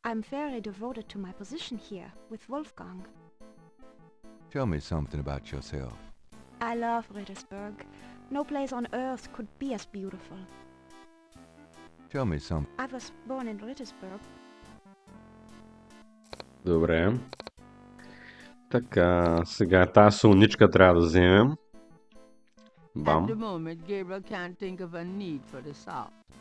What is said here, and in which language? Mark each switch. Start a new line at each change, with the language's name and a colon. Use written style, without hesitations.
English: I'm very devoted to my position here, with Wolfgang. Tell me something about yourself. I love Rittersberg. No place on earth could be as beautiful. Tell me some... I was born in Rittersberg.
Bulgarian: Добре. Така, сега тази солничка трябва да вземем.
English: At the
Bulgarian: Бам.
English: moment, Gabriel can't think of a need for the salt.